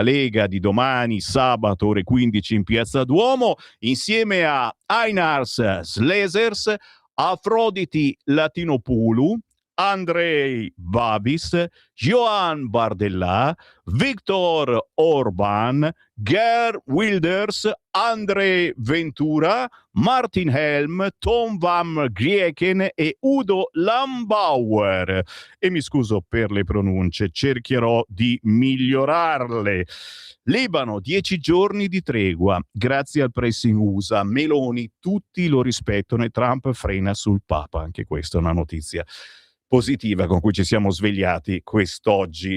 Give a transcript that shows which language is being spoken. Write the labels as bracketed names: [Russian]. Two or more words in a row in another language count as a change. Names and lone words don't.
[Italian] Lega di domani, sabato, ore 15 in Piazza Duomo, insieme a Einars Slesers, Afroditi Latinopoulou, Andrei Babis, Johan Bardella, Viktor Orban, Geert Wilders, André Ventura, Martin Helm, Tom Van Grieken e Udo Lambauer. E mi scuso per le pronunce, cercherò di migliorarle. Libano, 10 giorni di tregua, grazie al pressing USA. Meloni, tutti lo rispettano e Trump frena sul Papa. Anche questa è una notizia positiva con cui ci siamo svegliati quest'oggi.